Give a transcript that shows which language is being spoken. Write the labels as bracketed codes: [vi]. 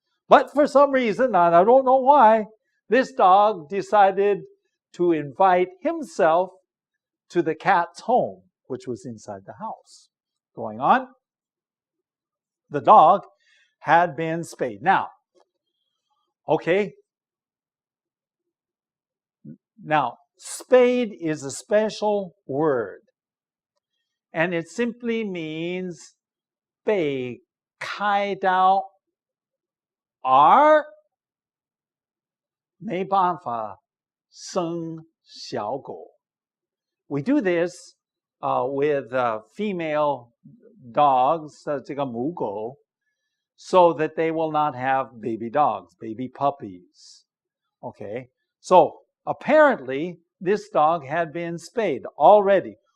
[en] But for some reason, and I don't know why, this dog decided to invite himself to the cat's home, which was inside the house. Going on. The dog had been spayed. Now, okay. Now, spayed is a special word. And it simply means [zh] 被开刀而没办法生小狗. [en] We do this with female dogs, [zh] 这个母狗, [en] so that they will not have baby dogs, baby puppies. Okay, so apparently this dog had been spayed already.